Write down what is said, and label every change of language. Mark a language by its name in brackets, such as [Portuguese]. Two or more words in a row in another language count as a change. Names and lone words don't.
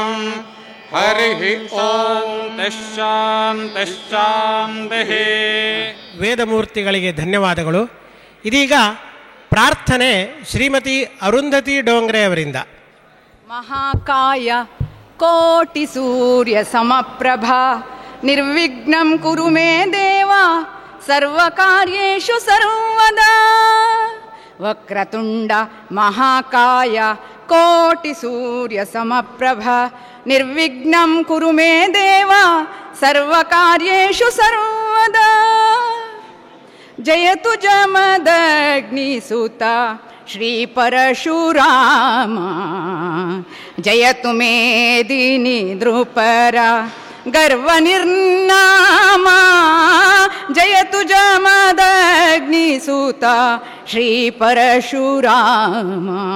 [Kannada] ಹರಿ ಓಂ. ಶಾಂತಿ. ವೇದಮೂರ್ತಿಗಳಿಗೆ ಧನ್ಯವಾದಗಳು. ಇದೀಗ ಪ್ರಾರ್ಥನೆ ಶ್ರೀಮತಿ ಅರುಂಧತಿ ಡೋಂಗ್ರೆ ಅವರಿಂದ. [Sanskrit] ಮಹಾಕಾಯ ಕೋಟಿ ಸೂರ್ಯ ಸಮಪ್ರಭಾ ನಿರ್ವಿಘ್ನಂ ಕುರು ಮೇ ದೇವ ಸರ್ವಕಾರ್ಯೇಷು ಸರ್ವದಾ. ವಕ್ರತುಂಡ ಮಹಾಕಾಯ ಕೋಟಿ ಸೂರ್ಯ ಸಮಪ್ರಭಾ ನಿರ್ವಿಘ್ನಂ ಕುರು ಮೇ ದೇವ ಸರ್ವಕಾರ್ಯೇಷು ಸರ್ವದಾ. [Kannada] ಜಯತು ಜಮದಗ್ನಿಸುತ ಶ್ರೀ ಪರಶುರಾಮ ಜಯತು ಮೇದಿನಿ ನೃಪರ ಗರ್ವ ನಿರ್ನಾಮ. ಜಯತು ಜಮದಗ್ನಿಸುತ ಶ್ರೀ ಪರಶುರಾಮ.